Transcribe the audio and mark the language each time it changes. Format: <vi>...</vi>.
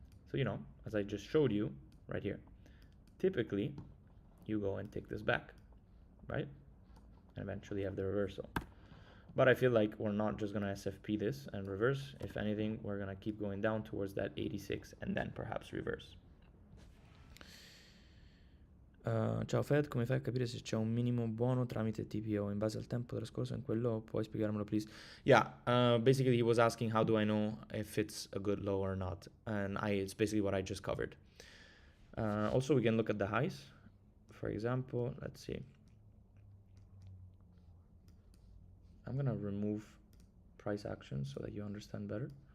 <en>So, you know, as I just showed you right here, typically you go and take this back, right? And eventually have the reversal. But I feel like we're not just gonna SFP this and reverse. If anything, we're gonna keep going down towards that 86 and then perhaps reverse.</en> <it>Ciao Fed, come fai a capire se c'è un minimo buono tramite TPO in base al tempo trascorso in quel low? Puoi spiegarmelo</it> <en>please? Yeah, basically he was asking how do I know if it's a good low or not, and it's basically what I just covered. Also we can look at the highs. For example, let's see. I'm gonna remove price action so that you understand better.</en>